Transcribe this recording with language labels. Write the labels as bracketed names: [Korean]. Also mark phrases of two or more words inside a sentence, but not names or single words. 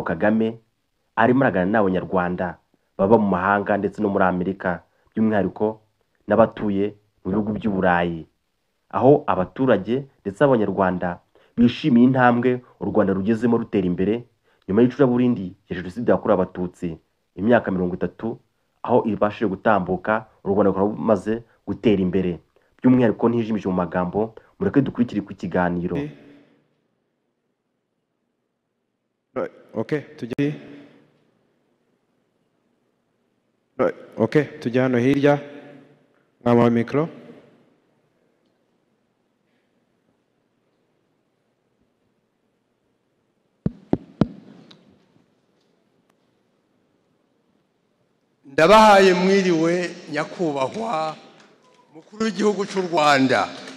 [Kinyarwanda] Kagame arimo aragana n'abanyarwanda baba mu mahanga ndetse no muri Amerika, by'umwihariko n'abatuye mu bihugu by'Uburayi, aho abaturage ndetse abanyarwanda bishimiye intambwe u Rwanda rugezemo rutera imbere nyuma y'icuraburindi ya Jenoside yakorewe Abatutsi imyaka 30, aho ibashije gutambuka u Rwanda rumaze gutera imbere. By'umwihariko ntijimije mu magambo, mureke dukurikire ku kiganiro. tujya hano hirya mwama mikro. Ndabahaye mwiriwe nyakubahwa mukuru w'igihugu cy'u Rwanda.